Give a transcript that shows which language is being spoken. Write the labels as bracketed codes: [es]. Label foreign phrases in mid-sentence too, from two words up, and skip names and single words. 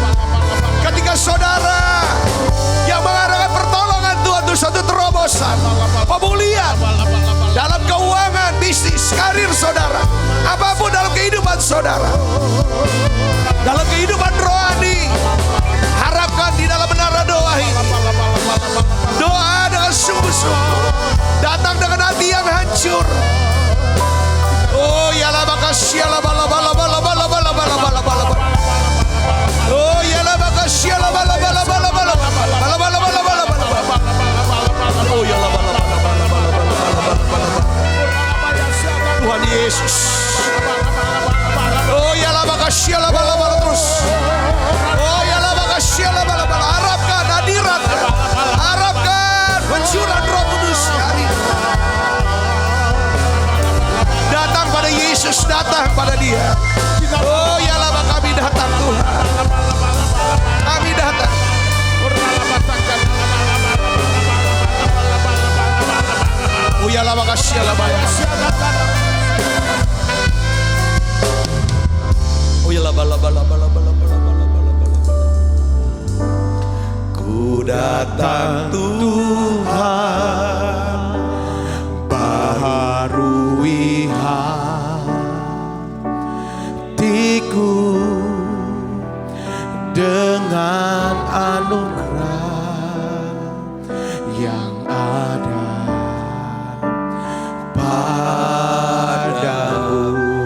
[id] Ketika saudara yang mengharapkan pertolongan Tuhan untuk satu terobosan, pemulihan dalam keuangan, bisnis, karir saudara, apapun dalam kehidupan saudara, dalam kehidupan rohani, harapkan di dalam menara doa ini. Doa dengan sungguh-sungguh, datang dengan hati yang hancur. Oh yalah makasyalah, bala bala bala bala bala bala bala bala. Oh yalah makasyalah, bala bala bala bala bala bala bala bala bala. Oh yalah bala bala bala bala bala. Tuhan Yesus. Oh yalah makasyalah, bala bala terus. Oh yalah makasyalah, bala bala. Harapkan hadirat, harapkan pencurahan Roh Kudus hari ini. Datang pada Yesus, datang pada Dia. Oh yalah kami datang Tuhan, kami datang. Oh yalah makasih yalah banyak. Oh yalah bala bala bala bala bala bala bala bala. Ku datang Tuhan, baharui hatiku dengan anugerah yang ada padamu.